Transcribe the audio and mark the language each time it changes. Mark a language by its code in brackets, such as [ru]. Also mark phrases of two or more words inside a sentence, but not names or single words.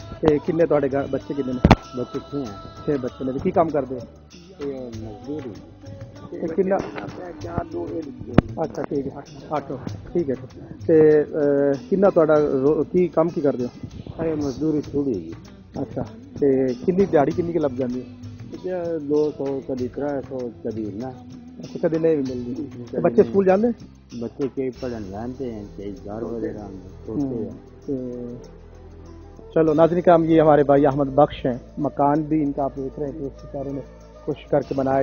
[pa] تے کنے تہاڈے گھر بچے کنے نے؟ [ur] بچے 6 ہیں. [pa] 6 بچے نے. کی کام کردے؟ مزدوری. [ur] اچھا ٹھیک ہے. 8 ٹھیک ہے. [pa] تے کنا تہاڈا کی کام کی کردے ہو؟ [ur] مزدوری تھوڑی ہے. اچھا. [pa] تے کنی دیہاڑی کنی کی لب جاندی ہے؟ [ur] 200 کبھی 300 کبھی نہ. [pa] اچھا، [ur] کدی نہیں بھی ملتی. [pa] بچے اسکول جاندے؟ [ur] بچے کئی پڑھن جانتے ہیں، کئی گھر وغیرہ ہوتے ہیں. چلو ناظرین کرام، یہ ہمارے بھائی احمد بخش ہیں. مکان بھی ان کا آپ دیکھ رہے ہیں کہ اس بیچارے نے کوشش کر کے بنایا.